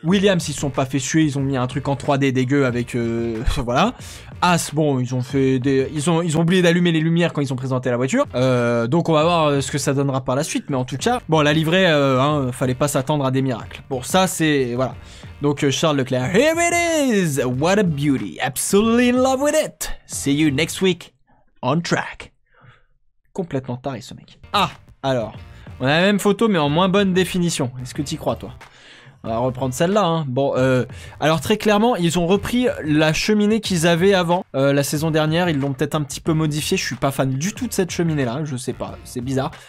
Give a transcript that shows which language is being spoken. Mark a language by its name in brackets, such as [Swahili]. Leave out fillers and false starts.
[French] Williams, ils se sont pas fait suer, ils ont mis un truc en 3D dégueu avec... voilà. As, bon, ils ont fait des... Ils ont oublié d'allumer les lumières quand ils ont présenté la voiture. Donc on va voir ce que ça donnera par la suite, mais en tout cas, bon, la livrée, fallait pas s'attendre à des miracles. Bon, ça, c'est... Voilà. Donc Charles Leclerc, [English] here it is! What a beauty! Absolutely in love with it! See you next week on track. [French] Complètement taré ce mec. Ah, alors, on a la même photo mais en moins bonne définition. Est-ce que t'y crois toi? On va reprendre celle-là. Hein. Bon, alors très clairement, ils ont repris la cheminée qu'ils avaient avant la saison dernière. Ils l'ont peut-être un petit peu modifiée. Je suis pas fan du tout de cette cheminée-là. Je sais pas, c'est bizarre.